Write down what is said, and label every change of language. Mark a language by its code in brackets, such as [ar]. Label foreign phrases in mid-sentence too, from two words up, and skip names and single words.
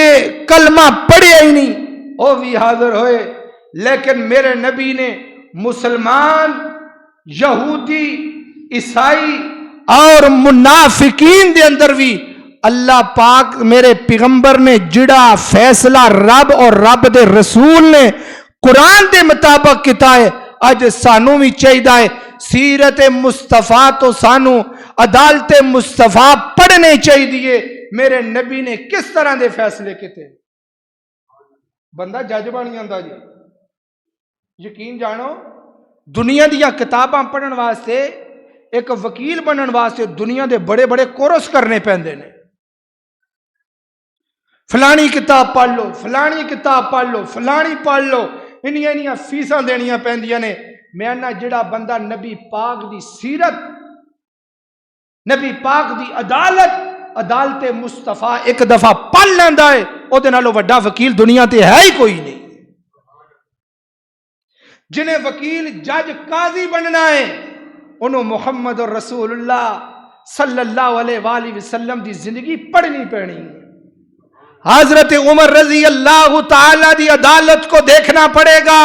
[pa] کلمہ پڑھے ہی نہیں وہ بھی حاضر ہوئے، لیکن میرے نبی نے مسلمان، یہودی، عیسائی اور منافقین دے اندر بھی اللہ پاک میرے پیغمبر نے جڑا فیصلہ رب اور رب دے رسول نے قرآن دے مطابق کیتا ہے، اج سانو بھی چاہیے سیرت مصطفیٰ تو سانو عدالت مصطفیٰ پڑھنے چاہیے۔ میرے نبی نے کس طرح دے فیصلے کیتے؟ بندہ جج بن جاندا جی، یقین جانو، دنیا دیا کتاباں پڑھن واسطے، ایک وکیل بنن واسطے دنیا دے بڑے بڑے کورس کرنے پیندے نے۔ فلانی کتاب پڑھ لو، فلانی کتاب پڑھ لو، فلانی پڑھ لو، انیاں فیساں دینیاں پیندیاں نے۔ میں نہ جڑا بندہ نبی پاک دی سیرت، نبی پاک دی عدالت، عدالت مصطفیٰ ایک دفعہ پڑھ لیندا ہے، او دے نالوں وڈا وکیل دنیا تے ہے ہی کوئی نہیں۔ جنہیں وکیل، جج، قاضی بننا ہے، انہوں محمد رسول اللہ صلی اللہ علیہ وآلہ وسلم دی زندگی پڑھنی پڑنی. حضرت عمر رضی اللہ تعالی دی عدالت کو دیکھنا پڑے گا.